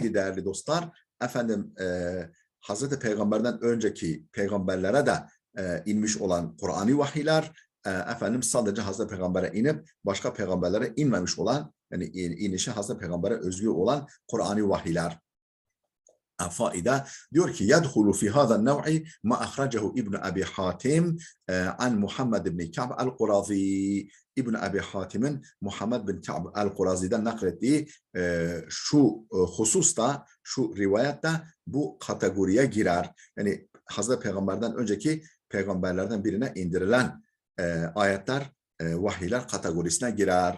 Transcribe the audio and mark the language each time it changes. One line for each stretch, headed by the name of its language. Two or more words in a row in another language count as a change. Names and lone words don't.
Turkish: Konumuz neydi değerli dostlar? Hazreti Peygamber'den önceki peygamberlere de inmiş olan Kur'ani vahiyler, efendim sadece Hazreti Peygamber'e inip başka peygamberlere inmemiş olan, yani inişi Hazreti Peygamber'e özgü olan Kur'ani vahiyler. faide diyor ki
Arabic: يدخل في هذا النوع ما أخرجه ابن أبي حاتم عن محمد بن كعب القرظي.
Turkish: İbn Abi Hatim'in Muhammed bin Ka'b el-Qurazi'den naklettiği şu hususta, şu rivayette bu kategoriye girer. Yani Hazreti Peygamber'den önceki peygamberlerden birine indirilen ayetler, vahiyler kategorisine girer.